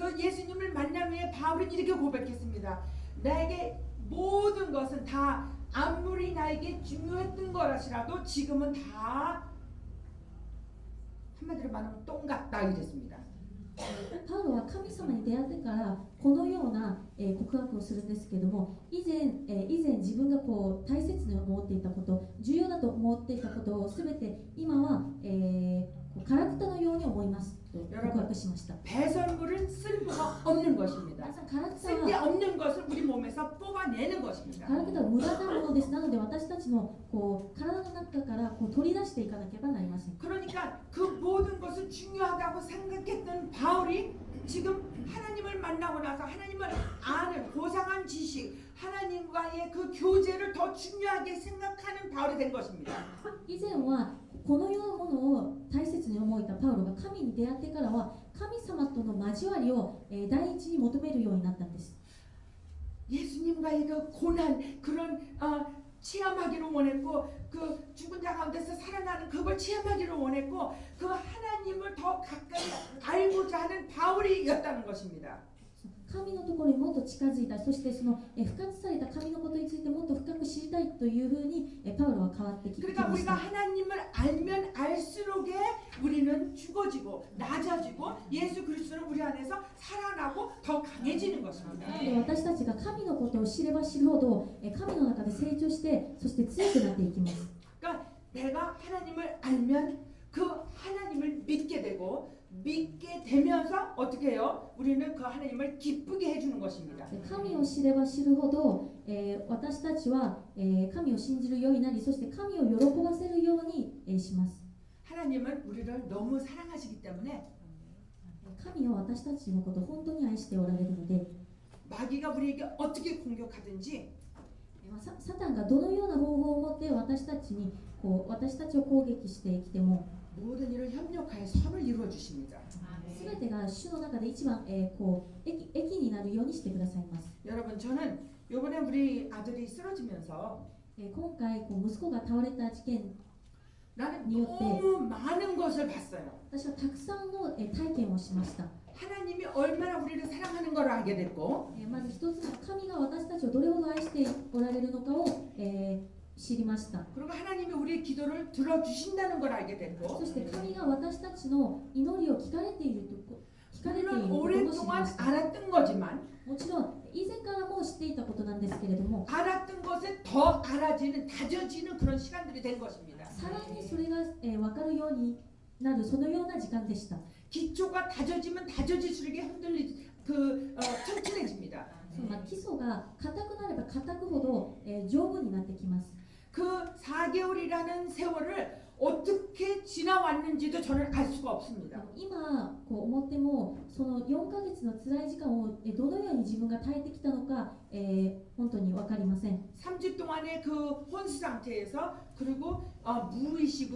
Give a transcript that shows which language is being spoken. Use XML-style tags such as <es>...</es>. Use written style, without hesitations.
<ko>그 예수님을 만난 후에 바울은 이렇게 고백했습니다. 나에게 모든 것은 다 아무리 나에게 중요했던 거라시라도 지금은 다 한마디로 말하면 똥 같다 이랬습니다.</ko> <ja>パウロは神様に出会ってからこのような告白をするんですけども、以前自分がこう大切に思っていたこと、重要だと思っていたことをすべて今は、カラクタのように思いますと告白しました。</ja> <ko>배설물은 쓸모가 없는 것입니다.</ko> <ja>皆さん、カラクタ</ja> <ko>쓸데없는 것을 우리 몸에서 뽑아내는 것입니다.</ko> <ja>は無駄なものです。なので私たちのこう体の中からこう取り出していかなければなりません。</ja> <ko>그러니까 그 모든 것을 중요하다고 생각했던 바울이 지금 하나님을 만나고 나서 하나님을 아는 고상한 지식, 하나님과의 그 교제를 더 중요하게 생각하는 바울이 된 것입니다.</ko> <ja>以前はこのようなものを大切に思えたパウロが神に出会ってからは神様との交わりを第一に求めるようになったんです。</ja> <ko>예수님과의 그 고난, 그런 체험하기를 원했고 그 죽은 자 가운데서 살아나는 그걸 체험하기를 원했고 그 하나님을 더 가까이 알고자 하는 바울이었다는 것입니다.</ko> <ja>神のところにもっと近づいた、そしてその復活された神のことについてもっと深く知りたいというふうにパウロは変わってきま</ja> <ko>그러니까</ko> <ja>し</ja> <ko>우리가</ko> <ja>た。</ja> <ko>하나님을 알면 알수록에 우리는 죽어지고 낮아지고 예수 그리스도는 우리 안에서 살아나고 더 강해지는 것입니다.</ko> <ja>で私たちが神のことを知れば知るほど神の中で成長して、そして強くなっていきます。</ja> <ko>그러니까 내가 하나님을 알면 그 하나님을 믿게 되고 믿게 되면서 어떻게 해요? 우리는 그 하나님을 기쁘게 해주는 것입니다.</ko> <ja>神を知れば知るほど、私たちは、神を信じるようになり、そして神を喜ばせるように、します。</ja> <ko>하나님은 우리를 너무 사랑하시기 때문에</ko> <ja>神は私たちのことを本当に愛しておられるので、</ja> <ko>마귀가 우리에게 어떻게 공격하든지</ko> <ja>サタンがどのような方法を持って私たちを攻撃してきても、</ja> <ko>모든 일을 협력하여 선을 이루어 주십니다.</ko> <ja>すべてが主の中で一番、益になるようにしてくださいます。</ja> <ko>여러분 저는 이번에 우리 아들이 쓰러지면서</ko> <ja>今回息子が倒れた事件、</ja> <ko>나는 니어때. 너무 많은 것을 봤어요.</ko> <ja>私はたくさんの体験をしました。</ja> <ko>하나님이 얼마나 우리를 사랑하는 걸 알게 됐고</ko> <ja>まず一つの神が私たちをどれほど愛しておられるのかを、知りました。</ja> <ko>그리고 하나님이 우리의 기도를 들어주신다는 걸 알게 됐고</ko> <ja>そして神が私たちの祈りを聞かれていることを知り</ja> <ko>물론</ko> <ja>ま</ja> <ko>오랫동안</ko> <ja>した。</ja> <ko>알았던 거지만</ko> <ja>もちろん以前からも知っていたことなんですけれども、</ja> <ko>알았던 것에 더 알아지는 다져지는 그런 시간들이 된 것입니다.</ko> <ja>さらにそれが、分かるようになるそのような時間でした。</ja> <ko>기초가 다져지면 다져질수록 튼튼해집니다.</ko> <ja>基礎が硬くなれば硬くほど、丈夫になってきます。</ja> <ko>그 4개월이라는 세월을 어떻게 지나왔는지도 저는 알 수가 없습니다.</ko> <ja>今思ってもその4ヶ月の辛い時間をどのように自分が耐えてきたのか、本当に分かりません。</ja> <ko>3주 동안의 그 혼수 상태에서 그리고 무의식으로</ko>